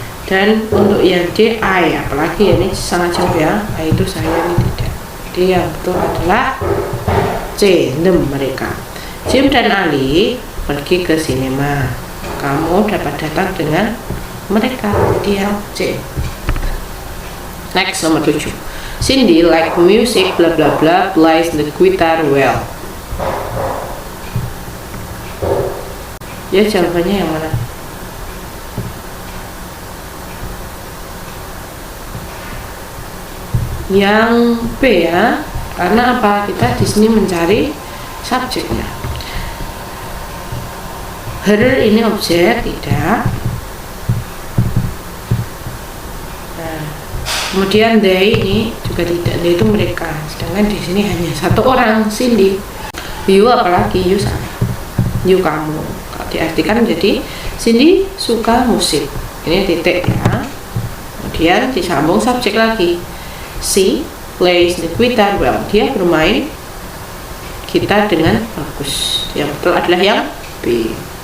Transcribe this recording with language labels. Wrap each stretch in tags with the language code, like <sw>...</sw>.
<id>Dan untuk yang D, I, apalagi ini sangat jauh ya. I itu saya, ini tidak. Jadi yang betul adalah C, them mereka. Jim dan Ali pergi ke sinema. Kamu dapat datang dengan mereka. Jadi yang C.</id> <en>Next,</en> <id>nomor 7.</id> <en>Cindy like music bla bla bla, plays the guitar well.</en> <id>Ya, jawabannya yang mana? Yang B ya. Karena apa? Kita di sini mencari subjeknya. Her ini objek, tidak. Kemudian they ini juga tidak, they itu mereka, sedangkan di sini hanya satu orang, Cindy. You apalagi, you saya, you kamu. Kalau diartikan menjadi Cindy suka musik. Ini titik ya. Kemudian disambung subjek lagi.</id> <en>She plays the guitar well.</en> <id>Dia bermain gitar dengan bagus. Yang betul adalah yang B.</id>